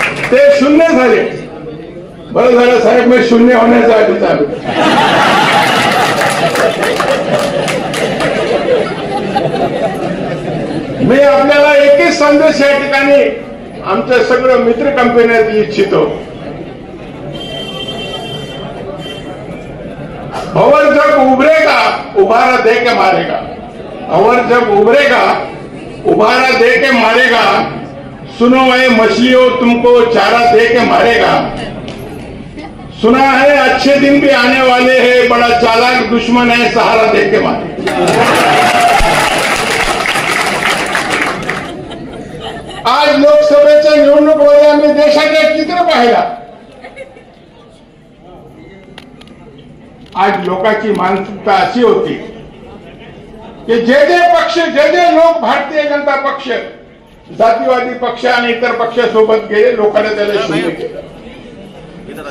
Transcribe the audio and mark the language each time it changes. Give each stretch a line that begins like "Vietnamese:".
Marathi: ते शून्य झाले। बरं झालं साहेब, मी शून्य होण्याचा आधीच आलो। मी आपल्याला एकच संदेश या ठिकाणी आमच्या सगळं मित्र कंपन्यात देऊ इच्छितो।
Hindi: अवर जब उभरेगा उभारा दे के मारेगा, अवर जब उभरेगा उभारा दे के मारेगा, सुनो है मछलियों तुमको चारा दे के मारेगा, सुना है अच्छे दिन भी आने वाले हैं, बड़ा चालाक दुश्मन है सहारा दे के मारेगा।
Marathi: आज लोकसभेच्या निवडणुकीमध्ये आम्ही देशाचे चित्र पाहिला। आज लोकांची मानसिकता अशी होती की जे पक्ष जे लोक भारतीय जनता पक्ष, जातीवादी पक्ष आणि इतर पक्षासोबत गेले, लोकांना त्याला शून्य केलं।